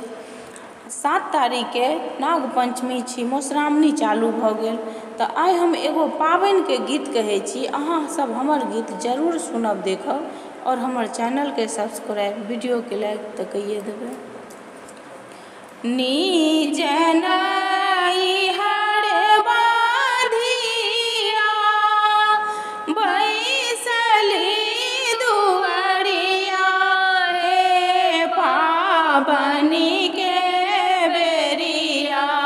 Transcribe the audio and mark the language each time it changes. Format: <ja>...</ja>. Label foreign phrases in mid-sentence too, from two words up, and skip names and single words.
<mai>7 तारीखके नाग पंचमी छी, मधुश्रावणी चालू भऽ गेल, तऽ आइ हम एगो पाबनिके गीत कहै छी। अहाँ सब हमर गीत जरूर सुनब, देखब और हमर चैनलके सब्सक्राइब, वीडियोके लाइक तऽ कइए देबै। नीज नई हर बाधिया बैसली दुआरिया, हे पाबनि के बेरिया</mai>